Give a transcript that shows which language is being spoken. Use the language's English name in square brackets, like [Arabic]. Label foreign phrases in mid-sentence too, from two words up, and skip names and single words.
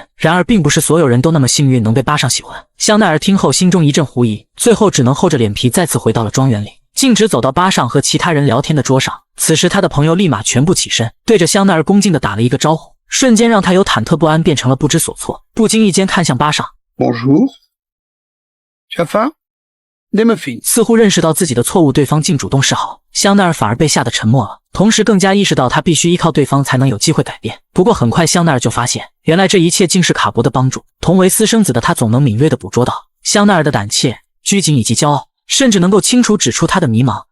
[Chinese] 然而并不是所有人都那么幸运能被巴上喜欢。香奈儿听后心中一阵狐疑，最后只能厚着脸皮再次回到了庄园里，径直走到巴上和其他人聊天的桌上。此时他的朋友立马全部起身，对着香奈儿恭敬地打了一个招呼， 瞬间让他由忐忑不安变成了不知所措，不经意间看向巴尚。 [French] Bonjour. Tu as faim? Des muffins. [Chinese] 似乎认识到自己的错误，对方竟主动示好，香奈儿反而被吓得沉默了，同时更加意识到他必须依靠对方才能有机会改变。不过很快香奈儿就发现，原来这一切竟是卡博的帮助。同为私生子的他总能敏锐地捕捉到香奈儿的胆怯、拘谨以及骄傲，甚至能够清楚指出他的迷茫。